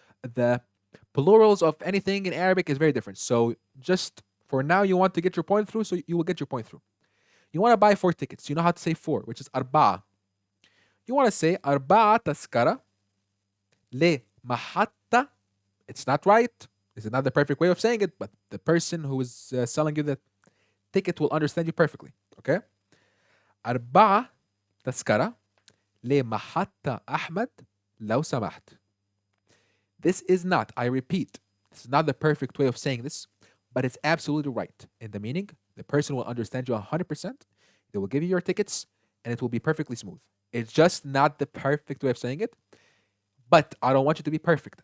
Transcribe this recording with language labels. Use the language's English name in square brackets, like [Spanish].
[English] The plurals of anything in Arabic is very different. So just for now, you want to get your point through, so you will get your point through. You want to buy 4 tickets. You know how to say 4, which is أربعة. You want to say [Arabic] أربعة تذكرة لمحطة. [English] It's not right. This is not the perfect way of saying it, but the person who is selling you the ticket will understand you perfectly. Okay? [Arabic] أربعة تذكرة لمحطة أحمد لو سمحت. [English] This is not, I repeat, this is not the perfect way of saying this, but it's absolutely right. In the meaning, the person will understand you 100%. They will give you your tickets, and it will be perfectly smooth. It's just not the perfect way of saying it, but I don't want you to be perfect.